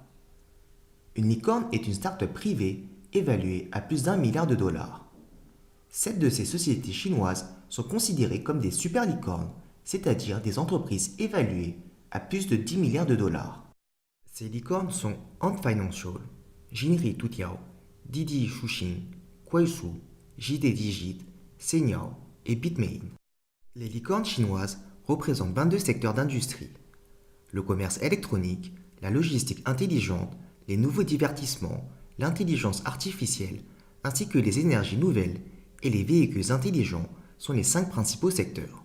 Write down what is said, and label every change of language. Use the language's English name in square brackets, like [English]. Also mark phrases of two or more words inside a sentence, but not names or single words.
[French] Une licorne est une start-up privée évaluée à plus d'1 milliard de dollars. 7 de ces sociétés chinoises sont considérées comme des super licornes, c'est-à-dire des entreprises évaluées à plus de 10 milliards de dollars. Ces licornes sont Ant Financial, Jinri Toutiao, Didi Chuxing, Kuaisu, JD Digit, Senyao et Bitmain. Les licornes chinoises représentent 22 secteurs d'industrie. Le commerce électronique, la logistique intelligente, les nouveaux divertissements, l'intelligence artificielle, ainsi que les énergies nouvelles et les véhicules intelligents sont les 5 principaux secteurs.